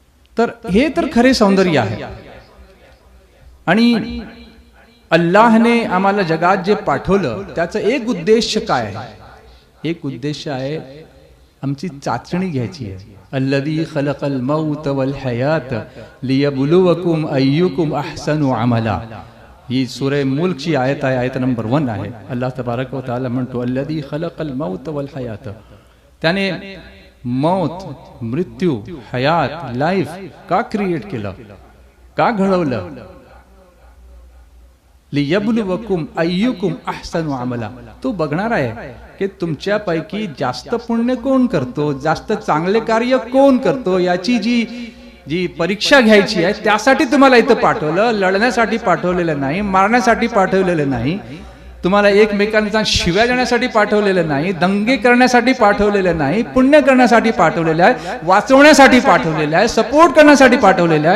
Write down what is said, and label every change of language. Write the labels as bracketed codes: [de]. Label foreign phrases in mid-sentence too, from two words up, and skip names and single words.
[mr] तर हे तर खरे सौंदर्य आहे. आणि अल्लाहने आम्हाला जगात जे पाठवलं त्याचं एक उद्देश काय आहे? एक उद्देश आहे आमची चाचणी घ्यायची आहे. [ar] الذي خلق الموت والحياة ليبلوكم أيكم أحسن عملا. [mr] ही सूरह मुल्क ची आयत आहे, आयत नंबर 1 आहे. [ar] الله تبارك وتعالى [mr] म्हणतो [ar] الذي خلق الموت والحياة. [mr] त्याने मौत, मृत्यू, हयात, लाईफ का क्रिएट केलं, का घडवलं? [ar] ليبلوكم أيكم أحسن عملا. [mr] तो बघणार आहे की तुमच्यापैकी जास्त पुण्य कोण करतो, जास्त चांगले कार्य कोण करतो, याची जी परीक्षा घ्यायची आहे. त्यासाठी तुम्हाला इथं पाठवलं. लढण्यासाठी पाठवलेलं नाही, मारण्यासाठी पाठवलेलं नाही, तुम्हाला एकमेकांचा शिव्या देण्यासाठी पाठवलेलं नाही, दंगे करण्यासाठी पाठवलेलं नाही, पुण्य करण्यासाठी पाठवलेलं आहे, वाचवण्यासाठी पाठवलेलं आहे, सपोर्ट करण्यासाठी पाठवलेलं आहे.